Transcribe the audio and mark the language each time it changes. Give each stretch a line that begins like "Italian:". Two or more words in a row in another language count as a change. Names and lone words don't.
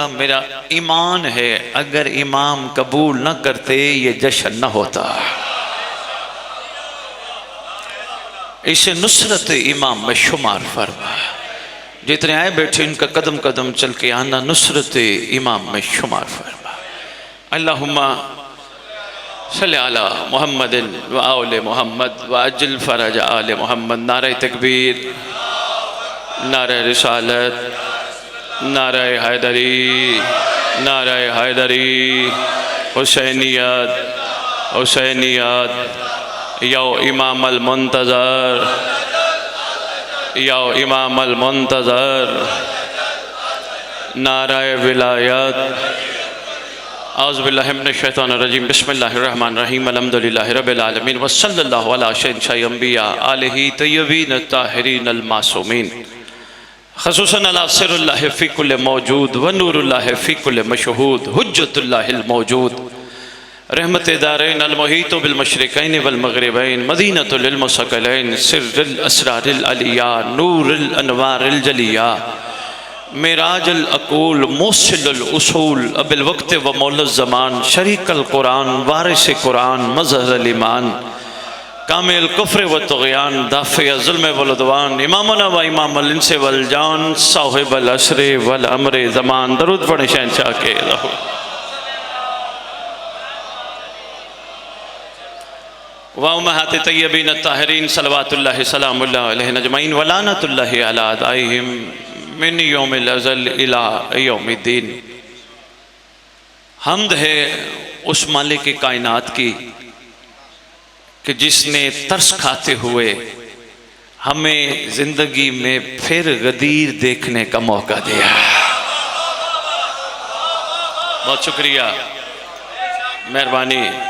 Urdu: میرا ایمان ہے اگر امام قبول نہ کرتے یہ جشن نہ ہوتا. اسے نصرت امام میں شمار فرما. جتنے آئے بیٹھے ان کا قدم قدم چل کے آنا نصرت امام میں شمار فرما.
Arabic: اللهم صل على محمد وآل محمد وعجل فرج آل محمد.
Urdu: نعرۂ تکبیر، نعرۂ رسالت، نعرۂ حیدری، نعرۂ حیدری. حسینیت حسینیت
Arabic: یا امام المنتظر, یا امام المنتظر.
Urdu: نعرۂ ولایت.
Arabic: أعوذ بالله من الشيطان الرجيم. بسم الله الرحمن الرحيم. الحمد لله رب العالمين وصلى الله على سيد الأنبياء آله الطيبين الطاهرين المعصومين. خصوصا على سر الله في كل موجود ونور الله في كل مشهود حجة الله الموجود. رحمة الدارين المحيط بالمشرقين والمغربين مدينة العلم ثقلين سر الأسرار العلية نور الأنوار الجلية معراج العقول موصل الأصول أبي الوقت ومولى الزمان شريك القرآن وارث القرآن مظهر الإيمان كامل كفر وطغيان دافع ظلم والعدوان إمامنا وإمام الإنس والجان صاحب العصر والأمر زمان.
Urdu: درود پڑھے شہنشاہ کے.
Arabic: وأمهات الطيبين الطاهرين صلوات الله سلام الله عليه أجمعين ولعنة الله على أعدائهم من يوم الأزل إلى يوم الدين.
Urdu: حمد ہے اس مالک کی کائنات کی کہ جس نے ترس کھاتے ہوئے ہمیں زندگی میں پھر غدیر دیکھنے کا موقع دیا. بہت شکریہ، مہربانی.